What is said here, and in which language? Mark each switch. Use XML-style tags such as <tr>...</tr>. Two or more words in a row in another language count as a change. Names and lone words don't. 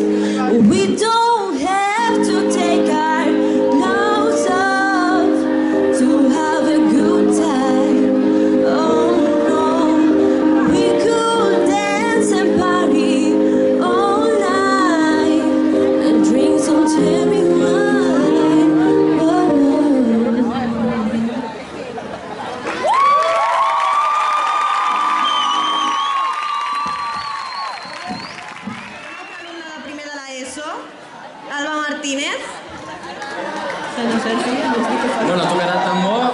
<en>We don't have to take our clothes off to have a good time. Oh no, we could dance and party all night and drink some cherry wine.</en> <ca>La primera de l'ESO, Alba Martínez. Bueno, tocarà el tambor.</ca>